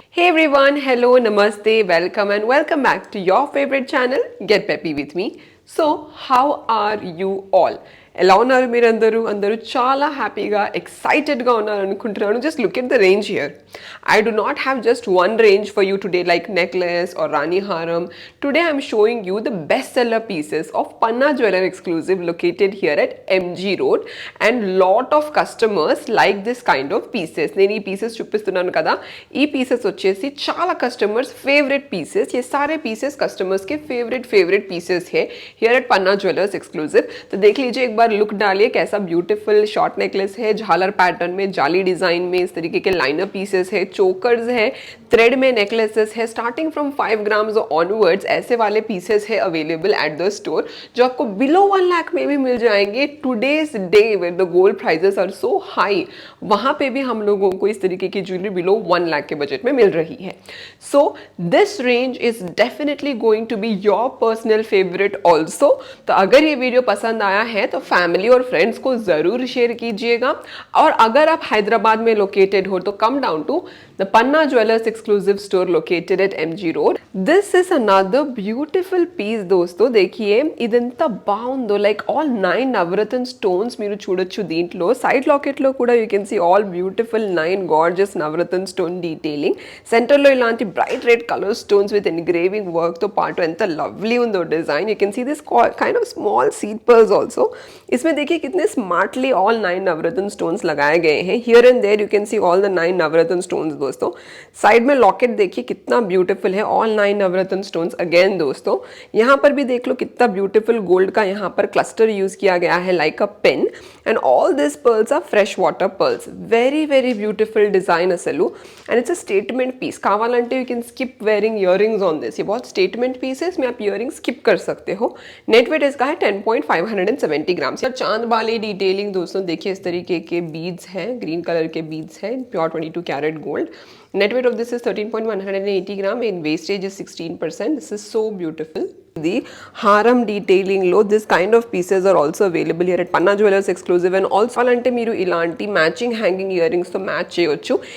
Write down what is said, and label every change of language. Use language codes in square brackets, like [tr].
[en] everyone, hello, namaste, welcome and welcome back to your favorite channel, Get Peppy with me. So, how are you all? [te] ఎలా ఉన్నారు మీరు అందరూ చాలా హ్యాపీగా ఎక్సైటెడ్గా ఉన్నారు అనుకుంటున్నాను. [en] Just look at the range here. I do not have just one range for you today like necklace or రాణి హారం. Today I'm showing you the best seller pieces of Panna jeweller exclusive located here at MG road and lot of customers like this kind of pieces. [te] నేను ఈ pieces చూపిస్తున్నాను కదా, ఈ pieces వచ్చేసి చాలా customers favourite pieces. [hi] ये सारे pieces customers के फेवरेट पीसेस है here eight Panna jewellers exclusive. तो देख लीजिए, एक बार लुक डालिए कैसा ब्यूटीफुल शॉर्ट नेकलेस है, झालर पैटर्न में, जाली डिजाइन में, इस तरीके के लाइनर पीसेस है, चोकर्स है, थ्रेड में नेकलेसेस है. [en] starting from 5 grams onwards [hi] ऐसे वाले पीसेस है अवेलेबल एट द स्टोर जो आपको बिलो 1 लाख में भी मिल जाएंगे. [en] today's day where the gold prices are so high, [hi] वहां पे भी हम लोगों को इस तरीके की ज्वेलरी बिलो 1 लाख के बजट में मिल रही है. [en] So this range is definitely going to be your personal favourite also. [hi] तो अगर ये वीडियो पसंद आया है तो फैमिली और फ्रेंड्स को जरूर शेयर कीजिएगा. और अगर आप हैदराबाद में लोकेटेड हो तो [en] Come down to the Panna jewellers exclusive store located at MG road. This is another beautiful piece दोस्तों. [te] देखिए ఇదంతా బాగుందో, లైక్ ఆల్ 9 నవరత్న స్టోన్స్ మీరు చూడొచ్చు దీంట్లో. [en] Side locket లో కూడా you can see all beautiful 9 gorgeous navratna stone detailing. [te] Centre లో ఇలాంటి bright red colour stones with engraving work తో పాటు ఎంత లవ్లీ ఉందో design. [en] You can see this kind of small seed pearls also. [hi] इसमें देखिए कितने स्मार्टली ऑल 9 नवरत्न stones लगाए गए हैं. [en] Here and there you can see all the 9 navratna stones दोस्तों. [hi] साइड में लॉकेट देखिए कितना ब्यूटीफुल है, ऑल 9 नवरत्न स्टोन्स अगेन दोस्तों. यहाँ पर भी देख लो कितना ब्यूटीफुल गोल्ड का यहाँ पर क्लस्टर यूज किया गया है like a pen. [en] And all this pearls are fresh water pearls. Very beautiful design असलू and it's a statement piece. [hi] कावालंटे [en] You can skip wearing earrings on this. [hi] ये बहुत स्टेटमेंट पीस है, इसमें आप इयरिंग स्किप कर सकते हो. नेट वेट इसका है 10.570 ग्राम. चांद वाली डिटेलिंग दोस्तों देखिए, इस तरीके के बीड्स हैं, ग्रीन कलर के बीड्स हैं, pure 22 carat gold. [en] Net weight of this is 13.180 gram and wastage is 16%. This is so beautiful. The haram detailing lo this kind of pieces are also available here at Panna Jewellers Exclusive and also alante [te] మీరు ఇలాంటి matching hanging ear rings తో match చేయొచ్చు.